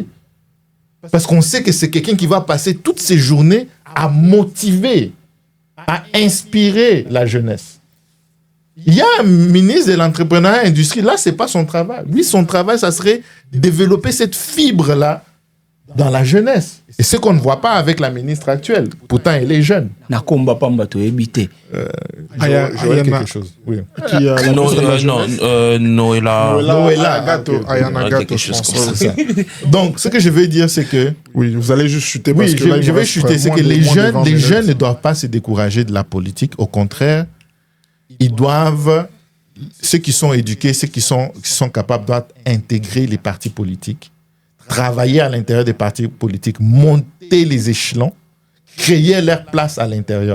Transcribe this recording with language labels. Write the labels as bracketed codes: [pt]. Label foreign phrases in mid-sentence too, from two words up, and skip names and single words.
[fr] Parce qu'on sait que c'est quelqu'un qui va passer toutes ses journées à motiver, à inspirer la jeunesse. Il y a un ministre de l'entrepreneuriat et de l'industrie, là, ce n'est pas son travail. Lui, son travail, ça serait développer cette fibre-là dans la jeunesse. Et ce qu'on ne voit pas avec la ministre actuelle. Pourtant, elle est jeune. [ln] Nakomba Pamba to ebite. [fr] J'aurais quelque chose. Oui. Qui a la Noëlla. Ayana Quelque chose comme François. ça. Donc, ce que je veux dire, c'est que Oui, vous allez juste chuter parce oui, que là, il je nous vais reste chuter. C'est moins que de- les moins de jeunes, 20 les minutes. jeunes ne doivent pas se décourager de la politique. Au contraire, ils doivent, ceux qui sont éduqués, ceux qui sont capables, doivent intégrer les partis politiques, travailler à l'intérieur des partis politiques, monter les échelons, créer leur place à l'intérieur.